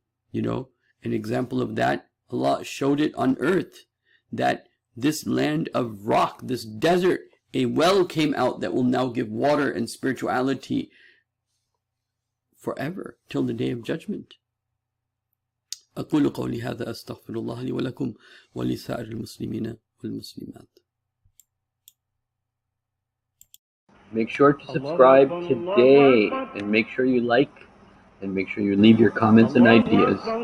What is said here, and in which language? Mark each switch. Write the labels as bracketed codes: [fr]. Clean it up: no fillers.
[en] You know, an example of that, Allah showed it on earth, that this land of rock, this desert, a well came out that will now give water and spirituality forever, till the day of judgment. [ar] أقول قولي هذا أستغفر الله لي ولكم ولسائر المسلمين والمسلمات. [en] Make sure to subscribe today, and make sure you like, and make sure you leave your comments and ideas.